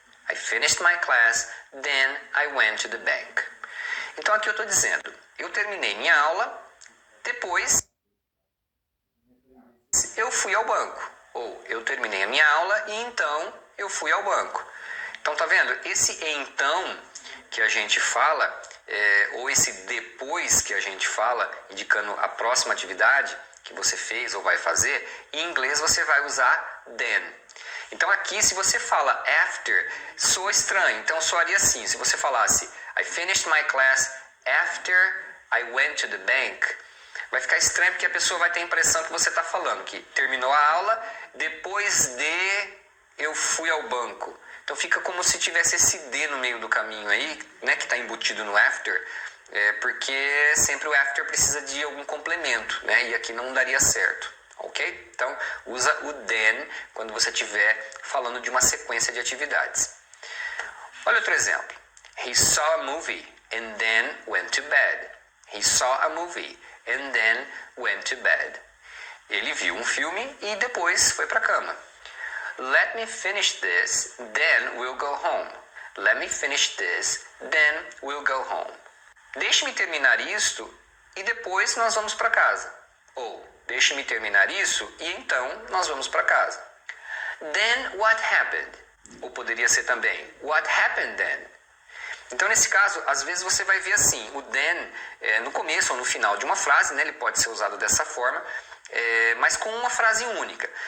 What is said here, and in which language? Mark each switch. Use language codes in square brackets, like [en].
[en] I finished my class, then I went to the bank. [pt] Então aqui eu estou dizendo, eu terminei minha aula, depois eu fui ao banco. Ou eu terminei a minha aula e então eu fui ao banco. Então tá vendo? Esse então que a gente fala, ou esse depois que a gente fala, indicando a próxima atividade que você fez ou vai fazer, em inglês você vai usar then. Então aqui se você fala after, soa estranho. Então soaria assim, se você falasse [en] I finished my class after I went to the bank, [pt] vai ficar estranho porque a pessoa vai ter a impressão que você está falando que terminou a aula, depois de eu fui ao banco. Então fica como se tivesse esse de no meio do caminho aí, né, que está embutido no after. Porque sempre o after precisa de algum complemento, né? E aqui não daria certo, ok? Então, usa o then quando você estiver falando de uma sequência de atividades. Olha outro exemplo. [en] He saw a movie and then went to bed. He saw a movie and then went to bed. [pt] Ele viu um filme e depois foi para a cama. [en] Let me finish this, then we'll go home. Let me finish this, then we'll go home. [pt] Deixe-me terminar isto e depois nós vamos para casa. Ou, deixe-me terminar isso e então nós vamos para casa. [en] Then what happened? [pt] Ou poderia ser também, [en] what happened then? [pt] Então, nesse caso, às vezes você vai ver assim, o then no começo ou no final de uma frase, né, ele pode ser usado dessa forma, mas com uma frase única.